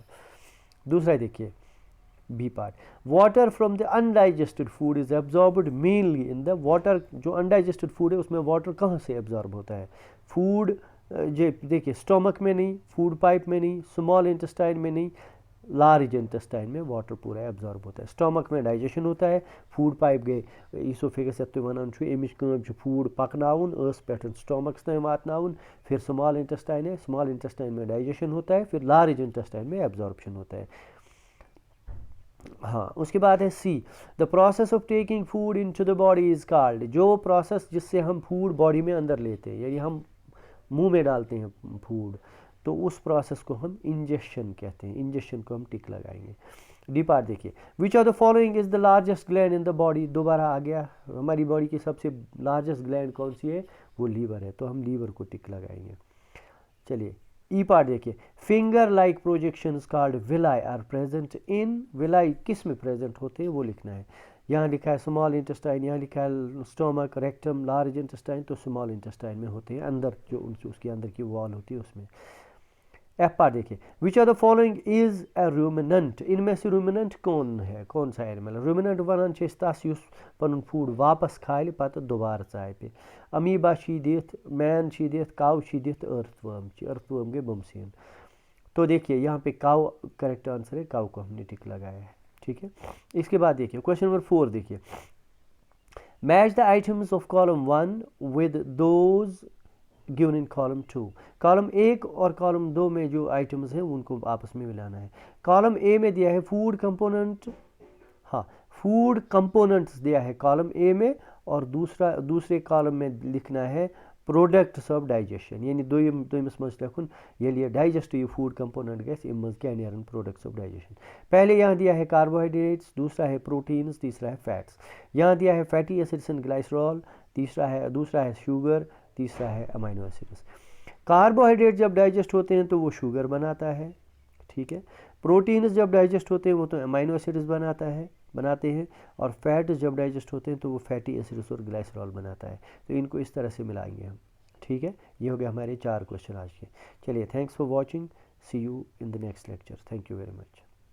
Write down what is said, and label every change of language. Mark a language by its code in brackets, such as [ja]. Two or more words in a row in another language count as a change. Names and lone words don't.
[hi] दूसरा देखिए [en] B part water from the undigested food is absorbed mainly in the. [hi] वाटर जो [en] undigested food [hi] है उसमें वाटर कहाँ से एब्जॉर्ब होता है. फूड जे देखिए स्टोमक में नहीं, [en] food pipe [hi] में नहीं, [en] small intestine [hi] में नहीं, [en] large intestine [hi] में वाटर पूरा एब्जॉर्ब होता है। स्टोमक में डाइजेशन होता है, [en] food pipe [ks] गए ईसोफेगस यथ तुम वनान छु, एमिच काम छु फूड पकनाउन ٲस पेठ स्टोमक्स तक वातनाउन, [hi] फिर [en] small intestine [hi] है, [en] small intestine [hi] में डाइजेशन होता है, फिर [en] large intestine [hi] में एब्जॉर्प्शन होता है। हाँ, उसके बाद है सी, [en] the process of taking food into the body is called, [hi] जो प्रोसेस जिससे हम फूड बॉडी में अंदर लेते हैं, यानी हम मुंह में डालते हैं फूड, तो उस प्रोसेस को हम इंजेक्शन कहते हैं। इंजेक्शन को हम टिक लगाएंगे। [en] D part [hi] देखिए, [en] which of the following is the largest gland in the body, [hi] दोबारा आ गया, हमारी बॉडी की सबसे [en] largest gland [hi] कौन सी है, वो लीवर है, तो हम लीवर को टिक लगाएंगे। चलिए [en] E part [hi] देखिए, [en] finger like projections called villi are present in, [hi] विलाई किस में प्रेजेंट होते हैं वो लिखना है। यहाँ लिखा है [en] small intestine, [hi] यहाँ लिखा है स्टोमक, रेक्टम, [en] large intestine, [hi] तो [en] small intestine [hi] में होते हैं, अंदर जो उसके अंदर की वॉल होती है उसमें। [en] F part [hi] देखिए, [en] which are the following is a ruminant, [hi] इनमें से रूमिनेंट कौन है, कौन सा एनिमल। [ks] रूमिनेंट वनान तस युस पनुन फूड वापस खाइल पत दोबारा चाय पे। अमीबा दिथ, मैन दिथ, काव दिथ, अर्थवर्म, अर्थवर्म गए बमसीन। [hi] तो देखिए यहाँ पे काव [en] correct answer [hi] है, काव को हमने टिक लगाया है, ठीक है। इसके बाद देखिए [en] question number 4 [hi] देखिए, [en] match the items of column 1 with those given in column 2, [hi] कॉलम 1 और कॉलम 2 में जो आइटम्स हैं उनको आपस में मिलाना है। कॉलम ए में दिया है [en] food component, [hi] हाँ [en] food components [hi] दिया है कॉलम ए में, और दूसरे कॉलम में लिखना है [en] products of digestion, [hi] यानी [ks] दोयमस मज लिखुन ये डाइजेस्टिव फूड कंपोनेंट गए मज क्या नेरन [en] products of digestion. [hi] पहले यहाँ दिया है कार्बोहाइड्रेट्स, दूसरा है प्रोटीन्स, तीसरा है फैट्स। यहाँ दिया है [en] fatty acids and glycerol, [hi] दूसरा है शुगर, तीसरा है [en] amino acids. [hi] कार्बोहाइड्रेट जब डाइजेस्ट होते हैं तो वो शुगर बनाता है, ठीक है। प्रोटीन्स जब डाइजेस्ट होते हैं वो तो [en] amino acids [hi] बनाते हैं, और फैट्स जब डाइजेस्ट होते हैं तो वो [en] fatty acids [hi] और ग्लाइसरॉल बनाता है। तो इनको इस तरह से मिलाएंगे हम, ठीक है। ये हो गया हमारे 4 क्वेश्चन आज के। चलिए, [en] thanks for watching, see you in the next lecture, thank you very much.